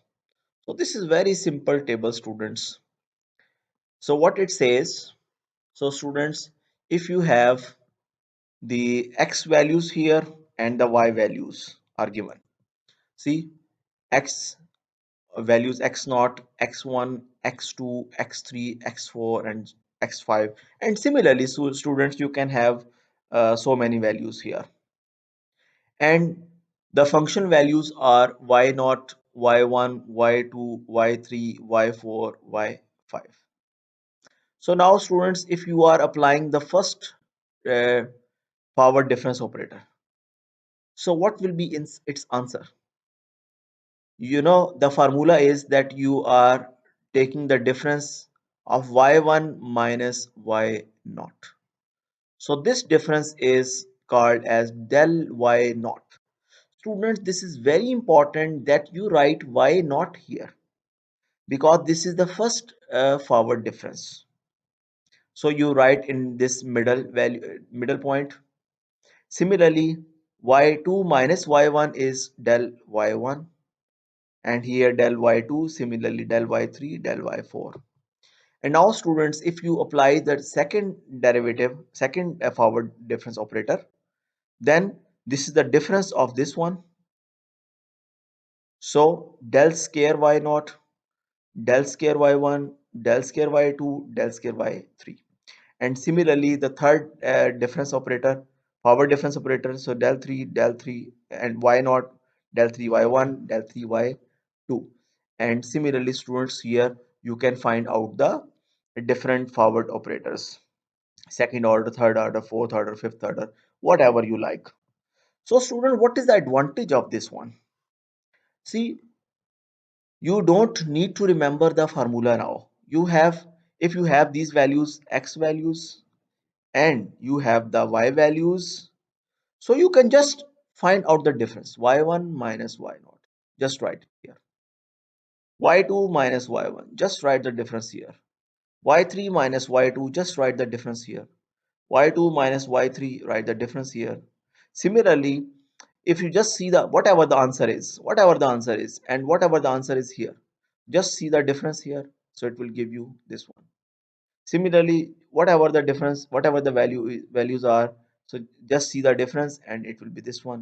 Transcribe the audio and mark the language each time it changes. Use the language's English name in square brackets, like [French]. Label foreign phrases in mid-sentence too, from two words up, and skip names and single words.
[English] So this is very simple table, students. So what it says, so students, if you have the x values here and the y values are given, see, x values x naught, x1, x2, x3, x4, and x5. And similarly, so students, you can have so many values here. And the function values are y naught, y1, y2, y3, y4, y5. So now students, if you are applying the first uh, power difference operator, so what will be in its answer? You know, the formula is that you are taking the difference of y1 minus y naught. So this difference is called as del y naught. Students, this is very important that you write y naught here because this is the first forward difference. So you write in this middle value, middle point. Similarly, y2 minus y1 is del y1, and here del y2, similarly del y3, del y4. And now students, if you apply the second derivative, second forward difference operator, then this is the difference of this one. So del square y naught, del square y1, del square y2, del square y3. And similarly, the third difference operator, power difference operator, so del 3, and y naught, del 3 y1, del 3 y2. And similarly, students, here you can find out the different forward operators, second order, third order, fourth order, fifth order, whatever you like. So student, what is the advantage of this one? See, you don't need to remember the formula now. You have, if you have these values, x values, and you have the y values, so you can just find out the difference, y1 minus y naught, just write it here, y2 minus y1, just write the difference here, y3 minus y2, just write the difference here, y2 minus y3, write the difference here. Similarly, if you just see the whatever the answer is, and whatever the answer is here, just see the difference here, so it will give you this one. Similarly, whatever the difference, whatever the values are, so just see the difference and it will be this one.